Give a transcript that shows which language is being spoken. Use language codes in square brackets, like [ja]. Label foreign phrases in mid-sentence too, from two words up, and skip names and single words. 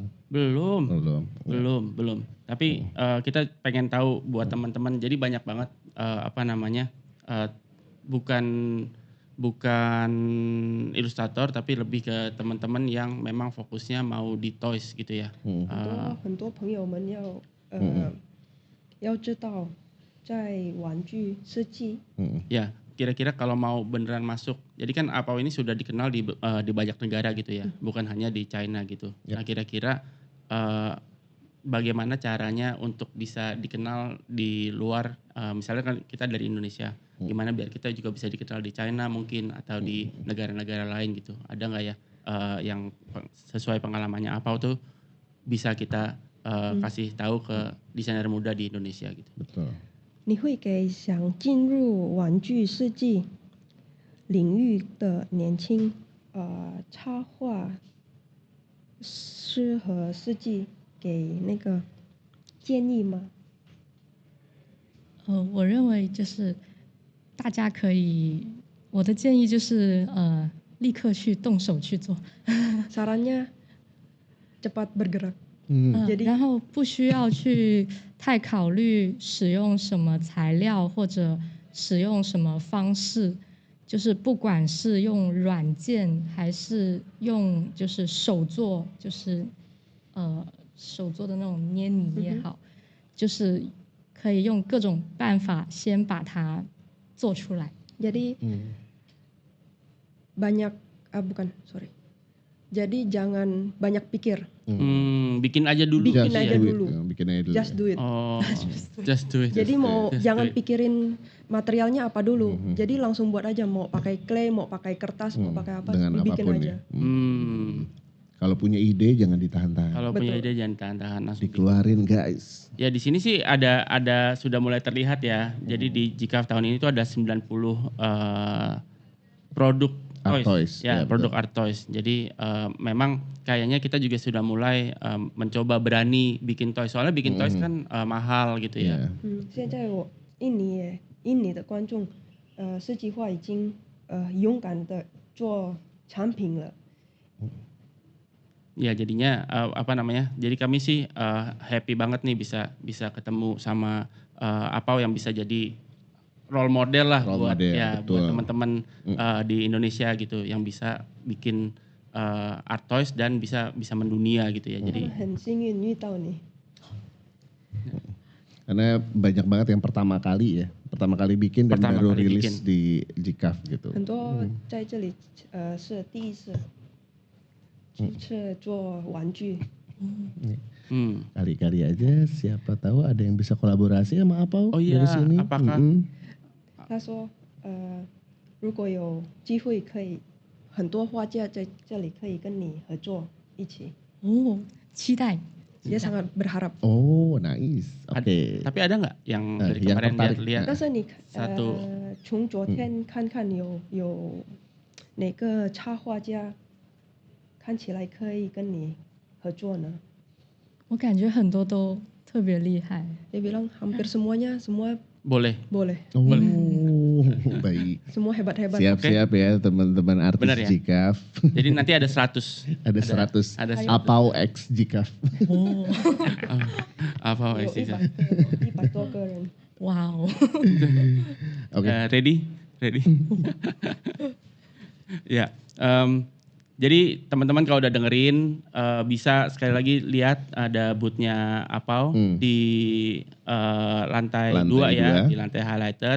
[id] Belum. Belum. Belum. Tapi kita pengen tahu buat teman-teman. Jadi banyak banget bukan ilustrator tapi lebih ke teman-teman yang memang fokusnya mau di toys gitu ya. [zh] 很多朋友们要知道，在玩具设计 [id] Ya, kira-kira kalau mau beneran masuk. Jadi kan Apau ini sudah dikenal di banyak negara gitu ya, bukan hanya di China gitu. Nah, kira-kira bagaimana caranya untuk bisa dikenal di luar, misalnya kan kita dari Indonesia, gimana biar kita juga bisa dikenal di China mungkin atau di negara-negara lain gitu. Ada nggak ya yang sesuai pengalamannya Apau tuh bisa kita kasih tahu ke desainer muda di Indonesia gitu. Betul. [zh] 你会给想进入玩具设计领域的年轻插画师和设计给那个建议吗？我认为就是大家可以，我的建议就是立刻去动手去做， [id] Sarannya cepat bergerak. [zh] 然后不需要去太考虑使用什么材料或者使用什么方式，就是不管是用软件还是用就是手做，就是手做的那种捏泥也好，就是可以用各种办法先把它做出来。 [id] Jadi banyak Jadi jangan banyak pikir. Bikin aja dulu. Bikin [en] Just [id] aja [en] do it. [id] dulu. Bikin aja dulu. Just do it. [en] Oh, just do it. [id] Jadi jangan [en] do it. [id] pikirin materialnya apa dulu. Jadi langsung buat aja, mau pakai clay, mau pakai kertas, mau pakai apa, Dengan bikin apapun aja. ya. Kalau punya ide jangan ditahan-tahan. Kalau punya ide jangan tahan-tahan langsung. Dikeluarin guys. Ya di sini sih ada sudah mulai terlihat ya. Jadi di GCAF tahun ini tuh ada 90 produk [en] Art toys. [id] Ya, Ya, produk betul. [en] art toys. [id] Jadi memang kayaknya kita juga sudah mulai mencoba berani bikin toys. Soalnya bikin toys kan mahal gitu ya. [zh] 现在印尼的观众设计画已经勇敢的做产品了。 [id] Ya jadinya jadi kami sih happy banget nih bisa ketemu sama Apau yang bisa jadi [en] role model [id] lah [en] Role [id] buat [en] model, [id] buat betul. teman-teman di Indonesia gitu yang bisa bikin art toys dan bisa mendunia gitu ya. [zh] 他 [id] Jadi [zh] 们很幸运遇到你。 [id] Karena banyak banget yang pertama kali bikin dan Pertama baru kali rilis bikin. di GCAF gitu. [zh] 很多在这里是第一次做玩具。 [id] Kali-kali aja siapa tahu ada yang bisa kolaborasi sama Apau Oh iya, dari sini. apakah- Mm-mm. [zh] 他说如果有机会可以很多画家在这里可以跟你合作一起。哦，期待。 [id] dia sangat berharap。 [en] Oh, nice. Oke. [id] Tapi ada nggak yang dari yang kemarin tertarik. lihat? [zh] 但是你 [id] satu [zh] 从昨天看看有哪个插画家看起来可以跟你合作呢？我感觉很多都特别厉害。 [id] Dia bilang hampir semuanya semua Boleh. boleh. Oh, baik. Semua hebat-hebat. Siap-siap ya teman-teman artis Benar ya? GCAF. Jadi nanti ada 100. Ada 100. Ada Apau X GCAF. [zh] 哦， Apau 有 [id] sih. [zh] 100多个人。哇哦， [id] Oke. Ready? Ya. Jadi teman-teman kalau udah dengerin bisa sekali lagi lihat ada boothnya Apau di lantai 2 ya, 2. di lantai highlighted.